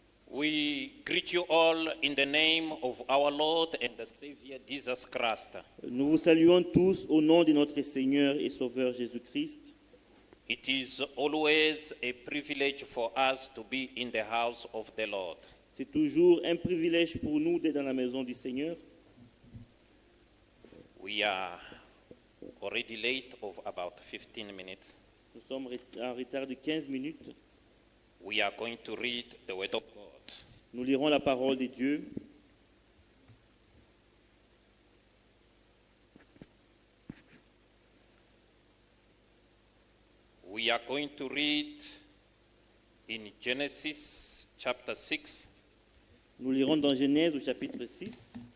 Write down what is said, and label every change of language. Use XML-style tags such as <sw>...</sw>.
<en>We greet you all in the name of our Lord and the Savior Jesus Christ.</en> <fr>Nous vous saluons tous au nom de notre Seigneur et Sauveur Jésus-Christ.</fr> <en>It is always a privilege for us to be in the house of the Lord.</en> <fr>C'est toujours un privilège pour nous d'être dans la maison du Seigneur.</fr> <en>We are already late of about 15 minutes.</en> <fr>Nous sommes en retard de 15 minutes.</fr> <en>We are going to read the Word of God.</en> <fr>Nous lirons la parole de Dieu.</fr> <en>We are going to read in Genesis chapter 6,</en> <fr>Nous lirons dans Genèse au chapitre 6.</fr>